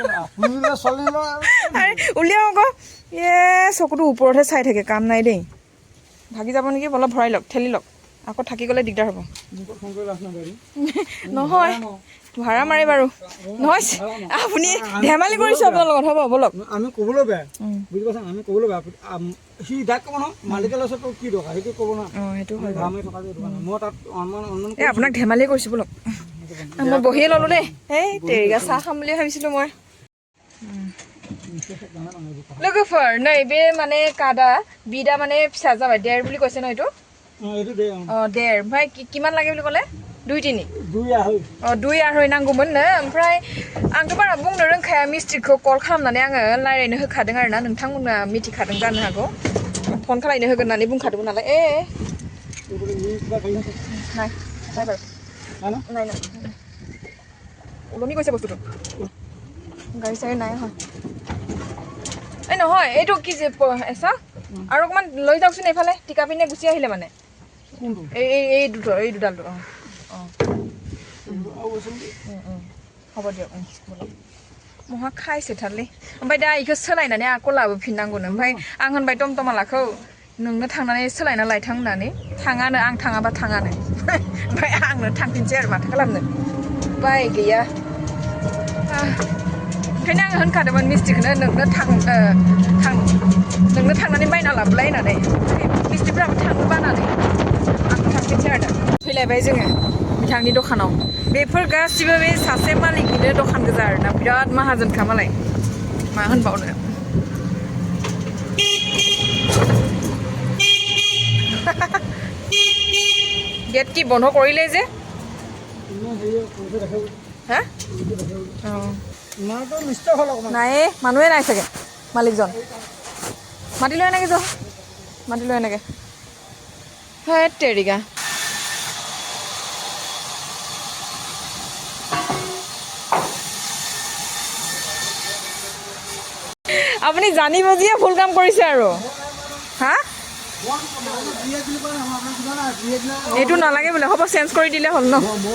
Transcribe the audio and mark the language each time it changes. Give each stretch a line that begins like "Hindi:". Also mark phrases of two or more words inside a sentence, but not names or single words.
Assamese: উলিয়াওক আকৌ চকুটো ওপৰতহে চাই থাকে কাম নাই দেই ভাগি যাব নেকি অলপ ভৰাই লওক ঠেলি লওক আকৌ থাকি গ'লে দিগদাৰ হ'ব নহয় ভাড়া মাৰি বাৰু নহয় আপুনি ধেমালি কৰিছোঁ আপোনাৰ লগত হ'ব বলক আমি ক'বলৈ বেয়া বুজি পাইছা আমি ক'বলৈ বেয়া সি ডাক ক'ব ন মালিকে লৈছে তোৰ কি দৰকাৰ সেইটো ক'ব না অঁ সেইটো হয় মই তাত এই আপোনাক ধেমালি কৰিছোঁ বলক মই বহিয়ে ল'লোঁ দেই এই তেৰিগা চাহ খাম বুলি ভাবিছিলোঁ মই
Bodo: लोगोफोर नैबे माने कादा बिदा माने फिसा जाबाय देर
Assamese: বুলি কৈছে ন এইটো
Bodo: देर ओमफ्राय
Assamese: কিমান লাগে বুলি ক'লে
Bodo: 2-3 2-2.5 नांगौमोन नो ओमफ्राय आंथ' बारा बुंनो रोंखाया मिस्ट्रिखौ कल खालामनानै आङो रायलायनो होखादों आरोना नोंथांमोना मिथिखादों जानो हागौ फन खालायनो होगोन होननानै बुंखादोंमोन नालाय नाय नायबार नाय नाय
Assamese: ওলমি গৈছে বস্তুটো গাড়ী চাড়ী নাই হয় এই নহয় এইটো কি যে এছা আৰু অকণমান লৈ যাওকচোন এইফালে টিকা পিনে গুচি আহিলে মানে এই দুডালটো অঁ অঁ হ'ব দিয়ক বলক
Bodo: মहा खायसो थारलै ओमफ्राय दा इखौ सोलायनानै आको लाबोफिननांगौनो ओमफ्राय आं होनबाय टमटमालाखौ नोंनो थांनानै सोलायना लायथां होननानै थाङानो आं थाङाबा थाङानो ओमफ्राय आंनो थांफिनसै आरो माथो खालामनो बाय गैया ओंखायनो आङो होनखादोंमोन मिस्ट्रिखौनो नोंनो नोंनो थांनानै बायना लाबोलाय होननानै मिस्ट्रिफ्राबो थांनो बानानै आं थांफिनसै आरो फैलायबाय जोङो बिथांनि दखानाव बेफोर गासिबो बे सासे मालिकनिनो दखान गोजा आरोना बिराद माहाजोनखा मालाय मा होनबावनो
Assamese: गेट কি বন্ধ কৰিলে যে হা অঁ নাই মানুহে নাই চাগে মালিকজন মাতি লৈ এনেকৈ যাওঁ মাতি লৈ এনেকৈ হয় তেৰিকা আপুনি জানি বুজিয়ে ভুল কাম কৰিছে আৰু হা এইটো নালাগে বোলে হ'ব চেঞ্জ কৰি দিলে হ'ল ন